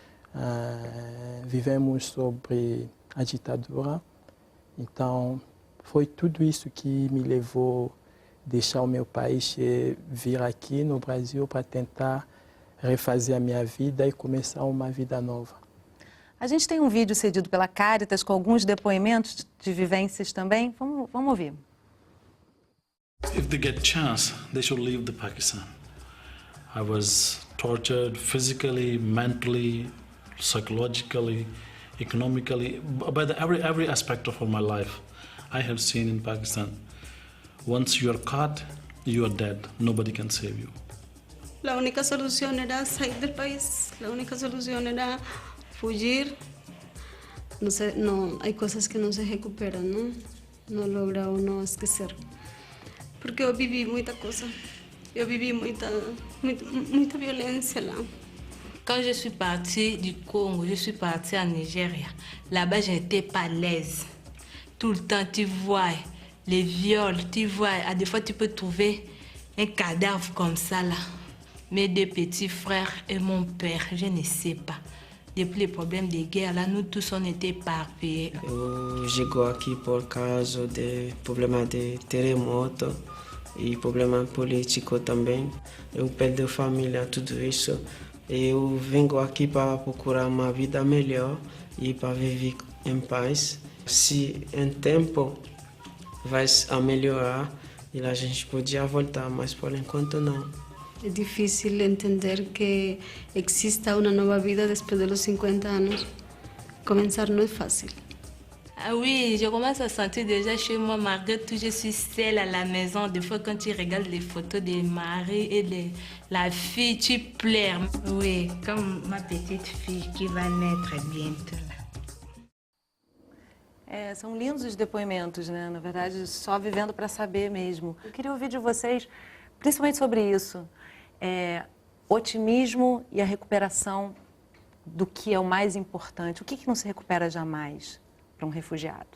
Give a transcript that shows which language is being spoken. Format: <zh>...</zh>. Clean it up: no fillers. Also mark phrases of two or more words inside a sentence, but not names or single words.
<pt>Vivemos sobre a ditadura, então foi tudo isso que me levou a deixar o meu país e vir aqui no Brasil para tentar refazer a minha vida e começar uma vida nova. A gente tem um vídeo cedido pela Caritas com alguns depoimentos de vivências também. Vamos ouvir.</pt> <en>If they get chance, they should leave the Pakistan. I was tortured physically, mentally, psychologically, economically, by every aspect of my life I have seen in Pakistan. Once you are caught, you are dead. Nobody can save you.</en> <es>La única solución era salir del país. La única solución era fugir. No, hay cosas que no se recuperan, ¿no? No logra uno esquecer.</es> <pt>Porque eu vivi muita coisa. Eu vivi muita violência lá.</pt> <fr>Quand je suis partie du Congo, je suis partie en Nigeria. Là-bas, je n'étais pas à l'aise. Tout le temps, tu vois les viols, tu vois, à des fois, tu peux trouver un cadavre comme ça, là. Mes deux petits frères et mon père, je ne sais pas. Depuis les problèmes de guerre, là, nous tous, on était éparpillés.</fr> <pt>Eu chego aqui por causa de problema de terremoto e problema político também. Eu perdi a família, tudo isso. Eu venho aqui para procurar uma vida melhor e para viver em paz. Se em tempo vai a melhorar, e a gente podia voltar, mas por enquanto não. É difícil entender que exista uma nova vida depois dos 50 anos. Começar não é fácil.</pt> <fr>Ah oui, je commence à sentir déjà chez moi, malgré tout, je suis seule à la maison. Des fois, quand tu regardes les photos des maris et de la fille, tu pleures. Oui, comme ma petite fille qui va naître bientôt.</fr> <pt>São lindos os depoimentos, né? Na verdade, só vivendo para saber mesmo. Eu queria ouvir de vocês, principalmente sobre isso. Otimismo e a recuperação do que é o mais importante. O que não se recupera jamais para um refugiado?</pt>